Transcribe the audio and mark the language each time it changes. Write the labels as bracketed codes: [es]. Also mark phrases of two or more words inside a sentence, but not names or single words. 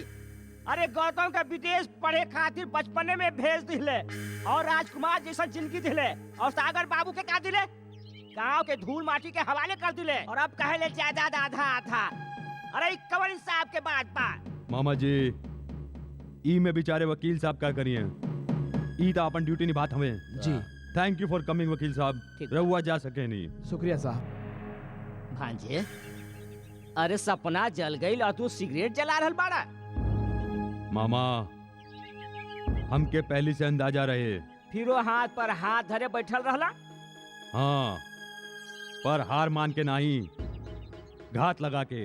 [bho] अरे गौतम का विदेश पढ़े खातिर बचपने में भेज दिले और राजकुमार जैसा जिंदगी दिले, और सागर बाबू के का दिले? गांव के धूल माटी के हवाले कर दिले, और अब कहे जायदाद आधा आधा। अरे कवन साहब के बात बात। मामा जी ई में बेचारे वकील साहब क्या करिए? ई तो अपन ड्यूटी निभात हमें जी। [en] thank you for coming [bho] वकील साहब। रहुआ जा सके नहीं। शुक्रिया साहब। भांजे अरे सपना जल गई और तू सिगरेट जला रहल बाड़ा। मामा हमके पहले से अंदाजा रहे। फिर वो हाथ पर हाथ धरे बैठल रहला। हाँ पर हार मान के नहीं, घात लगा के।